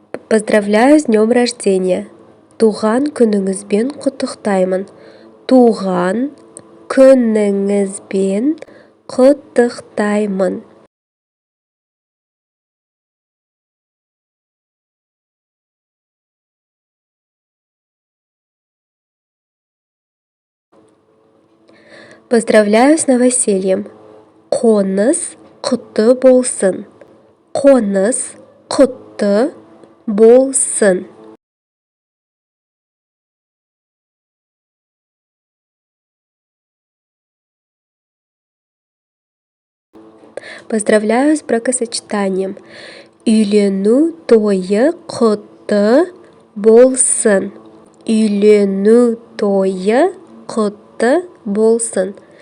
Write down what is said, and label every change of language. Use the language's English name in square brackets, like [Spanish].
[Russian] Поздравляю с днем рождения. [Kazakh] Туған күніңізбен құттықтаймын. Туған күніңізбен құттықтаймын. [Russian] Поздравляю с новосельем. [Kazakh] Қоныс құтты болсын. Қоныс құтты болсын. [Russian] Поздравляю с бракосочетанием. [Kazakh] Үйлену тойы құтты болсын. Үйлену тойы құтты болсын.